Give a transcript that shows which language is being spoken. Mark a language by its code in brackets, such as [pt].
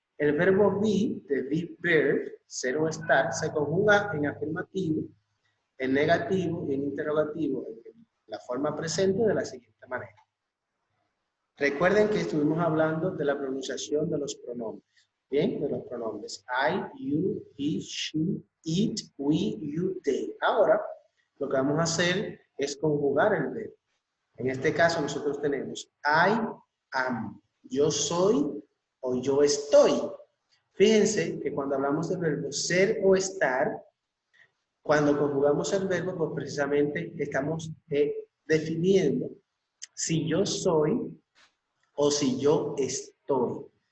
[es] El verbo be, de be bird, ser o estar, se conjuga en afirmativo, en negativo y en interrogativo, en la forma presente de la siguiente manera. Recuerden que estuvimos hablando de la pronunciación de los pronombres. Bien, de los pronombres. [en] I, you, he, she, it, we, you, they. [es] Ahora, lo que vamos a hacer es conjugar el verbo. En este caso, nosotros tenemos [en] I am. [es] Yo soy o yo estoy. Fíjense que cuando hablamos del verbo ser o estar, cuando conjugamos el verbo, pues precisamente estamos definiendo si yo soy o si yo estoy.